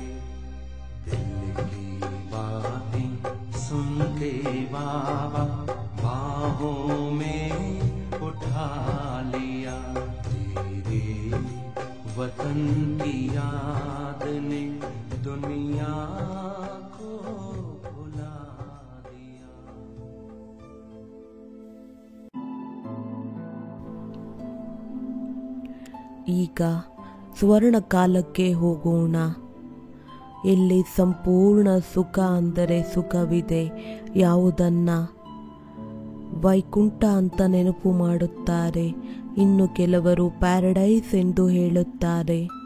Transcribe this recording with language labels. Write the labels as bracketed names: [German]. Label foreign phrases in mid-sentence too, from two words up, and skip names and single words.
[Hindi] दिल की बातें सुन के बाबा बाहों में उठा लिया, तेरे वतन की याद ने दुनिया को भुला दिया। [Kannada] ಈಗ ಸ್ವರ್ಣ ಕಾಲಕ್ಕೆ ಹೋಗೋಣ, ಎಲ್ಲಿ ಸಂಪೂರ್ಣ ಸುಖ ಅಂದರೆ ಸುಖವಿದೆ. ಯಾವುದನ್ನ ವೈಕುಂಠ ಅಂತ ನೆನಪು ಮಾಡುತ್ತಾರೆ, ಇನ್ನು ಕೆಲವರು ಪ್ಯಾರಡೈಸ್ ಎಂದು ಹೇಳುತ್ತಾರೆ.